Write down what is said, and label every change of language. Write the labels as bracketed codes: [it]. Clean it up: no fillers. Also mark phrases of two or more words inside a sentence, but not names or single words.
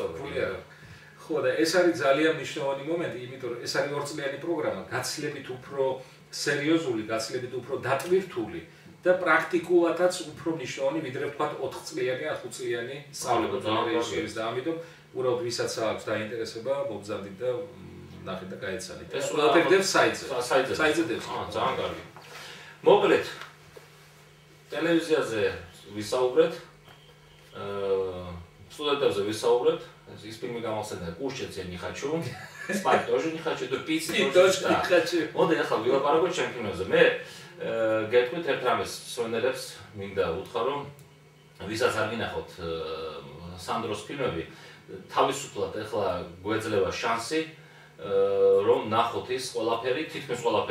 [ka] ხო და ეს არის ძალიან მნიშვნელოვანი მომენტი, იმიტომ რომ ეს არის 2 წლიანი პროგრამა, გაცილებით უფრო სერიოზული, გაცილებით უფრო დატვირთული და პრაქტიკულადაც უფრო მნიშვნელოვანი, ვიდრე ვთქვათ 4 წლიანი, 5 წლიანი სწავლება რეჟისურის და ამიტომ უბრალოდ ვისაც აქვს დაინტერესება, მოგზავნით და ნახეთ და გაეცანით. ეს ყველაფერი დევს საიტზე. საიტზე დევს. ძალიან კარგი. მოკლედ ტელევიზიაზე ვისაუბრეთ, სტუდენტებზე ვისაუბრეთ. [ru] Из фильма გამახსენდა კუშჩეც не хочу, спать тоже не хочу, то пить тоже не хочу. [ka] მოდე ახლა ვილაპარაკოთ ჩემ ფილმებზე. მე გეტყვით ერთ რამეს სვენელებს მინდა უთხრა რომ ვისაც არ გინახოთ სანდროს ფილმები, თავისუფლად ახლა გვეძლევა შანსი რომ ნახოთ ის ყველაფერი, თითქმის ყველაფერი.